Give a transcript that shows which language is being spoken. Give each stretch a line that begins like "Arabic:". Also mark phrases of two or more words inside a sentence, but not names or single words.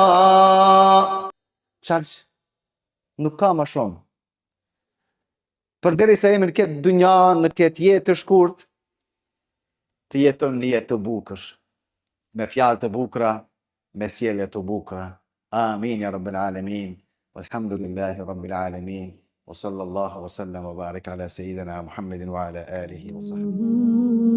Albanian: Qarq, nuk ka ma shumë. Përderisa jemi në këtë dunja, në këtë jetë të shkurt, të jeton një jetë të bukur, me fjalë të bukura, me sjellje të bukura.
Arabic: آمين يا رب العالمين. والحمد لله رب العالمين وصلى الله وسلم وبارك على سيدنا محمد وعلى آله وصحبه.